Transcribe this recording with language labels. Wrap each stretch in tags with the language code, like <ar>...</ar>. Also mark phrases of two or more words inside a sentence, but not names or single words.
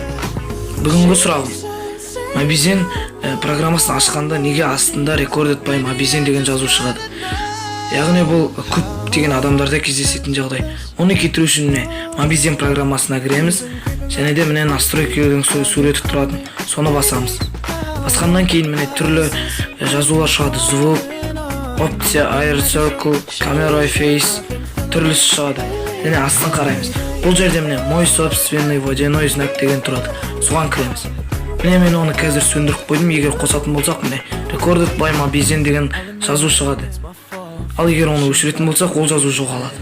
<kk>Бүгінгі сұрағым: Мобизен программасын ашқанда неге астында</kk> <en>Recorded by</en> <kk>Мобизен деген жазу шығады? Яғни бұл көптеген адамдарда кездесетін жағдай. Оны кетіру үшін Мобизен программасына кіреміз, және де міне настройкалардың суреті тұратын, соны басамыз. Басқаннан кейін міне түрлі жазулар шығады:</kk> <ru>звук, опция,</ru> <en>air circle, camera face,</en> <kk>түрлісі шығады. Және астын қараймыз. Бұл жерде міне</kk> <ru>мой собственный водяной знак</ru> <kk>деген тұрады. Соған кіреміз. Міне мен оны қазір сөндіріп қойдым. Егер қосатын болсақ, міне</kk> <en>Recorded by</en> <kk>Мобизен деген жазу шығады. Ал егер оны өшіретін болсақ, ол жазу жоғалады.</kk>